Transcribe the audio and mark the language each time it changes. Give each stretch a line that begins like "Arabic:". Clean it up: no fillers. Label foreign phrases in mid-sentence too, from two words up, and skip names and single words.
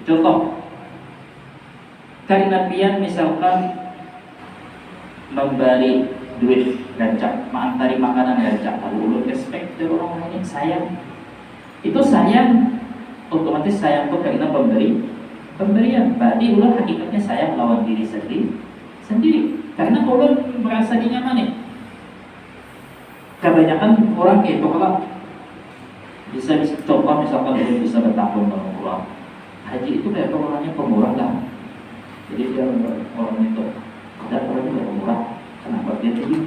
Banjar: Contoh, karena pian misalkan memberi duit gancang, mengantari makanan gancang, lalu ulun respect dari orang lain, sayang. Itu sayang, otomatis sayang tuh karena pemberian. Berarti ulun hakikatnya sayang lawan diri sendiri. Karena ulun merasa dinyamani. Kebanyakan orang kayak itu kalau bisa coba misalkan ulun bisa bertahun dengan orang haji itu kayak orangnya pemurah lah. Jadi dia orang itu ada orang itu pemurah. Kenapa dia tinggi?